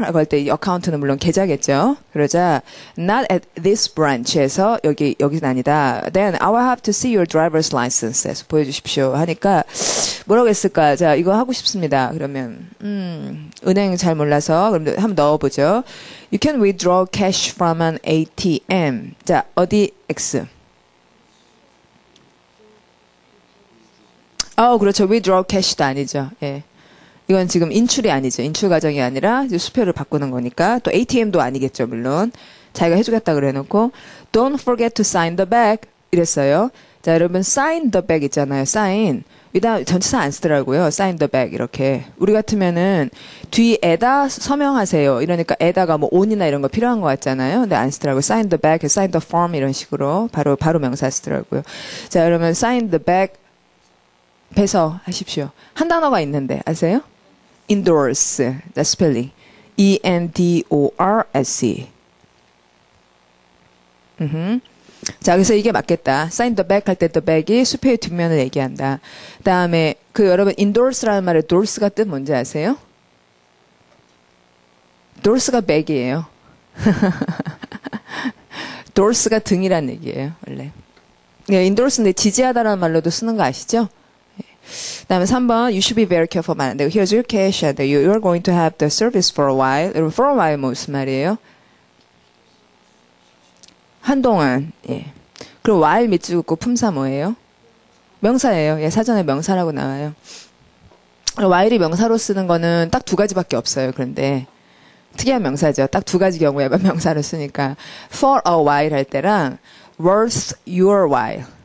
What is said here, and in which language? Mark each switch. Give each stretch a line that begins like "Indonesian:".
Korean: 라고 할 때 이 어카운트는 물론 계좌겠죠. 그러자
English: not at this branch
Korean: 에서 여기는 아니다.
English: Then I will have to see your driver's license에서
Korean: 보여주십시오. 하니까 뭐라고 했을까? 자, 이거 하고 싶습니다. 그러면 은행 잘 몰라서 그럼 한번 넣어보죠.
English: You can withdraw cash from an ATM.
Korean: 자, 어디 X? 그렇죠. withdraw cash도 아니죠. 예. 이건 지금 인출이 아니죠. 인출 과정이 아니라 이제 수표를 바꾸는 거니까. 또 ATM도 아니겠죠, 물론. 자기가 해주겠다 그래놓고
English: don't forget to sign the back 이랬어요.
Korean: 자, 여러분 sign the back 있잖아요.
English: sign.
Korean: 위다 전치사 안 쓰더라고요.
English: sign the back 이렇게.
Korean: 우리 같으면은 뒤에다 서명하세요. 이러니까 에다가 뭐 on이나 이런 거 필요한 것 같잖아요. 근데 안 쓰더라고요.
English: sign the back, sign the form
Korean: 이런 식으로 바로 명사 쓰더라고요. 자, 여러분 sign the back 배서하십시오. 한 단어가 있는데 아세요?
English: endorse. 자, 스펠링. E-N-D-O-R-S-E.
Korean: 자, 그래서 이게 맞겠다.
English: sign the back
Korean: 할 때 the back이 수표의 뒷면을 얘기한다. 그 다음에 여러분 endorse라는 말의 dorse가 뜻 뭔지 아세요? dorse가 back이에요. dorse가 등이란 얘기예요, 원래. 네, endorse인데 지지하다라는 말로도 쓰는 거 아시죠? 그 다음에 3번
English: you should be very careful 말인데 here's your cash and you're going to have the service for a while. for a while 무슨 말이에요?
Korean: 한동안. 예. 그리고 while 밑줄 긋고 품사 뭐예요? 명사예요. 예, 사전에 명사라고 나와요. while이 명사로 쓰는 거는 딱 두 가지밖에 없어요. 그런데 특이한 명사죠. 딱 두 가지 경우에만 명사로 쓰니까
English: for a while
Korean: 할 때랑
English: worth your while.